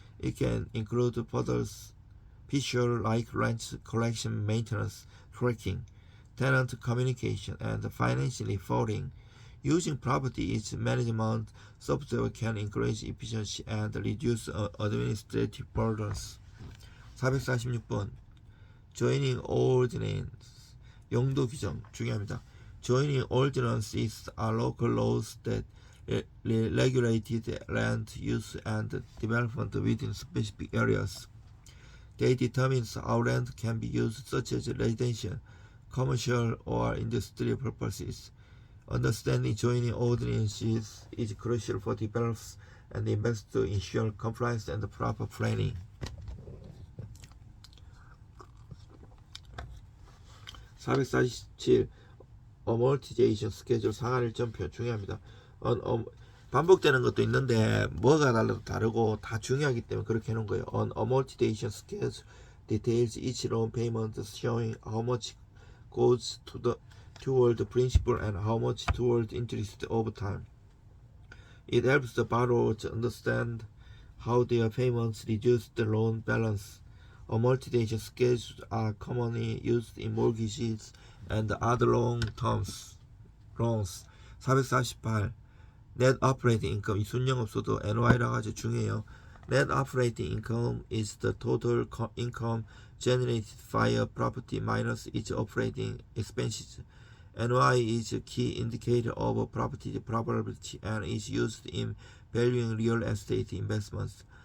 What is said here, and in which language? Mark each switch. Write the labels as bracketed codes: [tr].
[en] It can include features like rent collection, maintenance, tracking, tenant communication, and financial reporting. Using property management software can increase efficiency and reduce administrative burdens. [ko] 446번 [en] Joining ordinance, [ko] 용도 규정 중요합니다. [en] Joining ordinances are local laws that regulate land use and development within specific areas. They determine how land can be used, such as residential, commercial, or industrial purposes. Understanding joining ordinances is crucial for developers and investors to ensure compliance and proper planning. [ko] 447. [en] Amortization schedule, [ko] 상한 일정표 중요합니다. 반복되는 것도 있는데 뭐가 달라도 다르고 다 중요하기 때문에 그렇게 해놓은 거예요. [en] On amortization schedule details each loan payment, showing how much goes toward the principal and how much toward interest over time. It helps the borrower to understand how their payments reduce the loan balance. Amortization schedules are commonly used in mortgages and other long-term loans. [ko] 448. [en] Net operating income, [ko] 이 순영업소도 NOI라고 아주 중요해요. [en] Net operating income is the total income generated via property minus its operating expenses. NOI is a key indicator of property profitability and is used in valuing real estate investments.